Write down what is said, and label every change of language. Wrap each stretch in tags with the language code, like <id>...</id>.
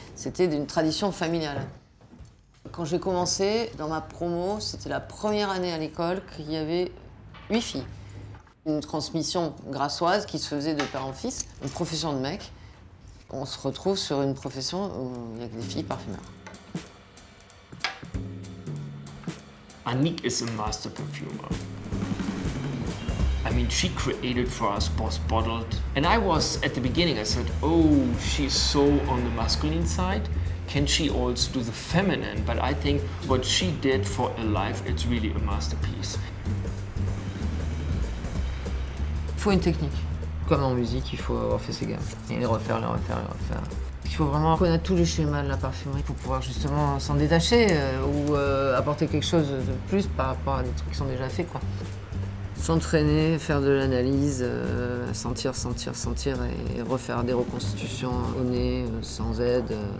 <fr>C'était d'une tradition familiale. Quand j'ai commencé, dans ma promo, c'était la première année à l'école qu'il y avait 8 filles. Une transmission grassoise qui se faisait de père en fils, une profession de mec. On se retrouve sur une profession où il n'y a que des filles parfumeurs.</fr> <en>Annick is a master perfumer. I mean, she created for us Boss Bottled. And I was, at the beginning, I said, oh, she's so on the masculine side. Can she also do the feminine? But I think what she did for Alive, it's really a masterpiece.</en> <fr>Il faut une technique. Comme en musique, il faut avoir fait ses gammes. Et les refaire. Il faut vraiment connaître tous les schémas de la parfumerie pour pouvoir justement s'en détacher ou apporter quelque chose de plus par rapport à des trucs qui sont déjà faits, quoi. S'entraîner, faire de l'analyse, sentir et refaire des reconstitutions au nez, sans aide.</fr>